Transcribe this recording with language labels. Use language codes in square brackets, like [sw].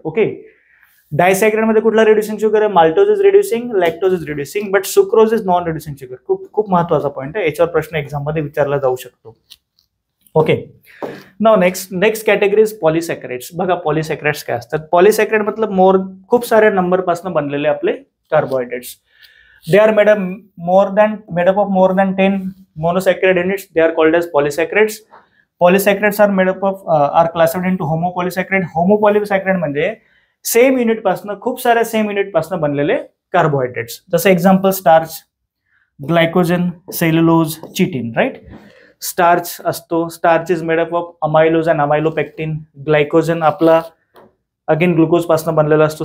[en] okay, [mr] डायसॅकराइड मध्ये कुठला reducing sugar आहे? [en] Maltose is reducing, lactose is reducing but sucrose is non reducing sugar. [mr] खूप खूप महत्वाचा पॉईंट आहे, याच्यावर प्रश्न एक्झाम मध्ये विचारला जाऊ शकतो. Okay, [en] Now next category is polysaccharides. [mr] बघा, पॉलिसॅकराइड्स काय असतात? पॉलिसॅकराइड मतलब खूप साऱ्या नंबर पासून बनलेले आपले carbohydrates. [en] They are made up of more than 10 monosaccharide units. They are called as polysaccharides. Polysaccharides are made up of are classified into homopolysaccharide. [mr] Homopolysaccharide म्हणजे सेम युनिट पासून, खूप साऱ्या सेम युनिट पासून बनलेले कार्बोहायड्रेट्स. जसं example starch, glycogen, cellulose, chitin, right? Starch असतो, [en] Starch is made up of amylose and amylopectin. [mr] Glycogen आपला again glucose पासून बनलेला असतो.